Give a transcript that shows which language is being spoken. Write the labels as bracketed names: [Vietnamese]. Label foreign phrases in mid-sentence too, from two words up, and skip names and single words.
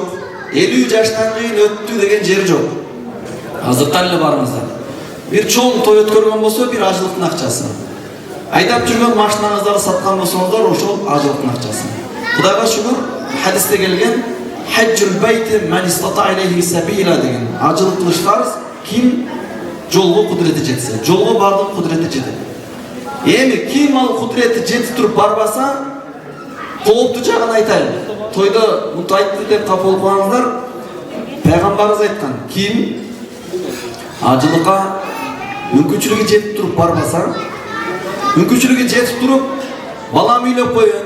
[Kyrgyz] 50 жаштан кийин өттү деген жер жок. Азыркан эле барыңыздар. Бир чоң той өткөргөн болсо, бир ажылыктын акчасы. Айдап жүргөн машинаңыздарды саткан болсоңуздар, ошол ажылыктын акчасы. Кудайга шүгүр, хадисте келген [Arabic] حج البيت من استطاع إليه سبيلا деген. [Kyrgyz] Ажылык кылыш фарз, ким жолго кудурети жетсе. Жолго бардын кудурети жетет. Эми ким ал кудурети жетип туруп барбаса, кооптуу жагын айтайын. Тойда мынтип айтты деп капа болуп калыңыздар. Пайгамбарыбыз айткан, ким ажылыкка мүмкүнчүлүгү жетип туруп барбаса, мүмкүнчүлүгү жетип туруп балам үйлөп коеюн,